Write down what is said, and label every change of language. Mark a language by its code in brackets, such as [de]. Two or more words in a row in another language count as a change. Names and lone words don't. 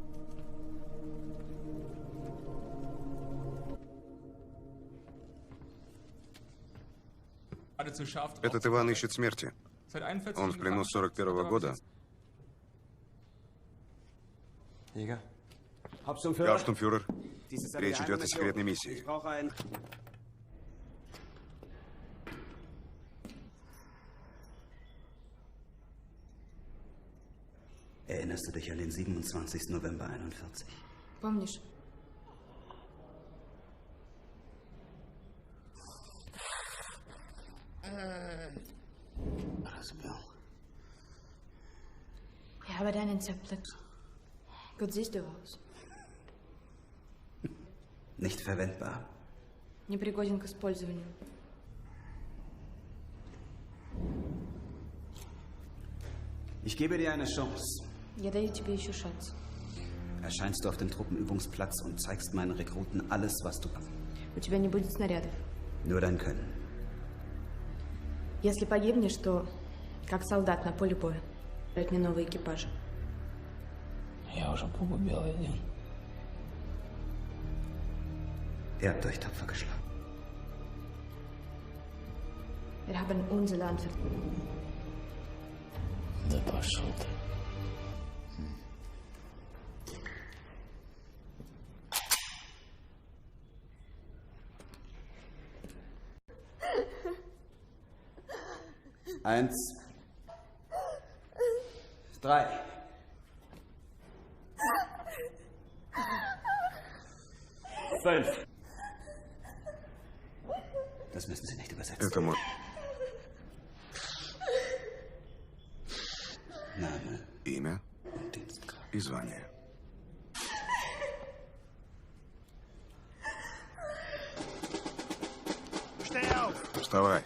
[ru] Этот Иван ищет смерти. Он в плену с 41-го года. Гауптштурмфюрер, речь идет о секретной миссии. [de] Erinnerst du dich an den 27. November 41? [ru] Помнишь? Разбил. [de] Ich habe deinen zerplatzt. Gut siehst du aus. Nicht verwendbar. [ru] Непригоден к использованию. [de] Ich gebe dir eine Chance. [ru] Я даю тебе еще шанс. [de] Erscheinst du auf dem Truppenübungsplatz und zeigst meinen Rekruten alles, was du kannst. [ru] У тебя не будет снарядов. [de] Nur dein Können. [ru] Если погибнешь, то как солдат на поле боя. Дать мне новые экипажи. Я уже погубил один. [de] Ihr habt euch tapfer geschlagen. Wir haben unser Land verloren. [ru] Да пошел ты. [de] Eins. 3. Fünf. Das müssen Sie nicht übersetzen. [ru] Это мой [de] Name [ru] имя [de] und Dienstgrad. [ru] и звание. Вставай.